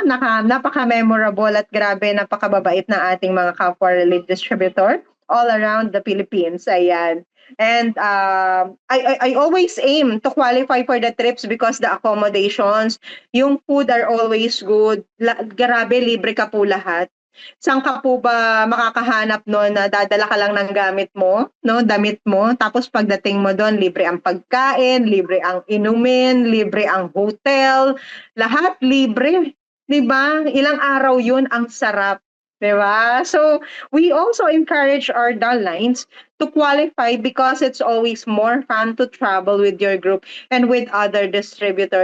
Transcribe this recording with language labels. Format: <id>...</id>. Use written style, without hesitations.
<tl>Napaka-memorable at grabe, napakababait ng ating mga kapwa relief distributor</tl> <en>all around the Philippines.</en> <tl>Ayan.</tl> <en>And I always aim to qualify for the trips because the accommodations, yung food are always good.</en> <tl>Grabe, libre ka po lahat. Saan ka po ba makakahanap no'n na dadala ka lang ng gamit mo, no, damit mo, tapos pagdating mo do'n libre ang pagkain, libre ang inumin, libre ang hotel, lahat libre, 'di ba? Ilang araw 'yun, ang sarap, 'di ba?</tl> <en>So, we also encourage our downlines to qualify because it's always more fun to travel with your group and with other distributor.</en>